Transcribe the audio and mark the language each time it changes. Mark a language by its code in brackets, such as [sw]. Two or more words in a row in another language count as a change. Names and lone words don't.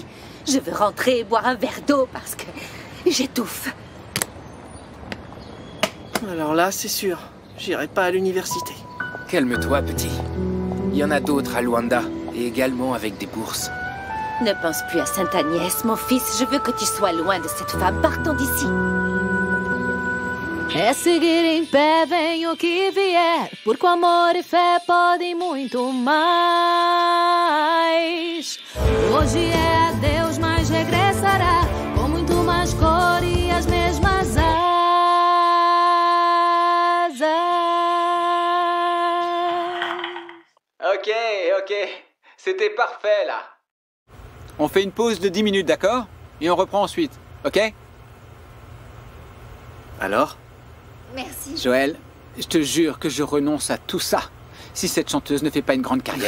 [fr] Je veux rentrer et boire un verre d'eau parce que j'étouffe. Alors là, c'est sûr, j'irai pas à l'université. Calme-toi, petit. Il y en a d'autres à Luanda, et également avec des bourses. Ne pense plus à Sainte-Agnès, mon fils. Je veux que tu sois loin de cette femme. Partons d'ici. [pt] É seguir em pé, venha o que vier, porque o amor e fé podem muito mais. Hoje é adeus, mas regressará, com muito mais cor e as mesmas asas. [fr] Ok, c'était parfait là. On fait une pause de 10 minutes, d'accord? Et on reprend ensuite, ok? Alors? Merci. Joël, je te jure que je renonce à tout ça si cette chanteuse ne fait pas une grande carrière.